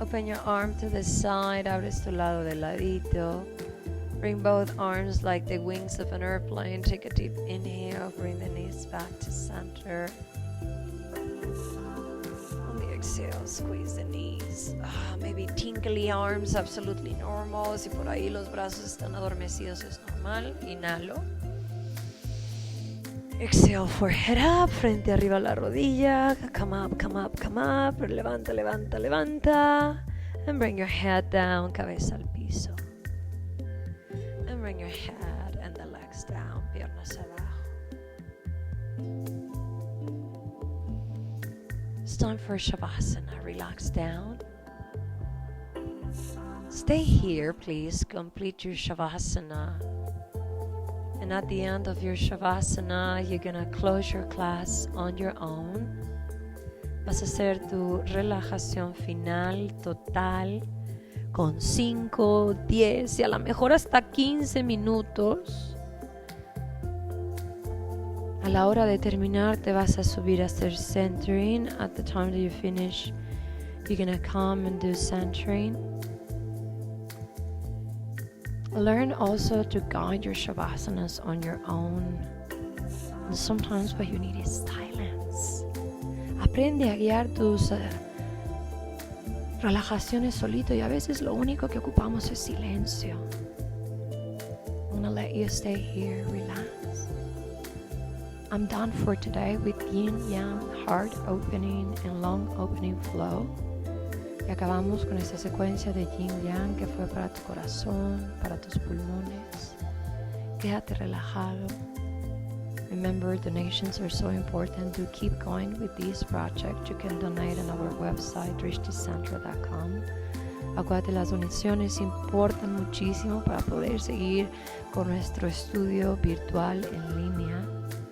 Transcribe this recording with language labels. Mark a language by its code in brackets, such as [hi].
[en] Open your arm to the side, [es] abres tu lado de ladito. [en] Bring both arms like the wings of an airplane. Take a deep inhale, bring the knees back to center. On the exhale, squeeze the knees. Maybe tingly arms, absolutely normal. [es] Si por ahí los brazos están adormecidos, es normal. Inhalo. [en] Exhale, forehead up, [es] frente arriba a la rodilla. [en] Come up, come up, come up. [es] Levanta, levanta, levanta. [en] And bring your head down, [es] cabeza al piso. [en] And bring your head and the legs down, [es] piernas abajo. [en] It's time for Shavasana. Relax down. Stay here, please. Complete your Shavasana. And at the end of your Shavasana, you're gonna close your class on your own. [es] Vas a hacer tu relajación final total con 5, 10 y a lo mejor hasta 15 minutos. A la hora de terminar te vas a subir a hacer centering. [en] At the time that you finish, you're gonna come and do centering. Learn also to guide your Shavasanas on your own. And sometimes what you need is silence. [es] Aprende a guiar tus relajaciones solito, y a veces lo único que ocupamos es silencio. Un [en] gonna let you stay here, relax. I'm done for today with yin yang, heart opening and lung opening flow. [es] Y acabamos con esta secuencia de yin yang que fue para tu corazón, para tus pulmones. Quédate relajado. [en] Remember, donations are so important. To keep going with this project, you can donate on our website, drishticentra.com. [es] Acuérdate, las donaciones importan muchísimo para poder seguir con nuestro estudio virtual en línea.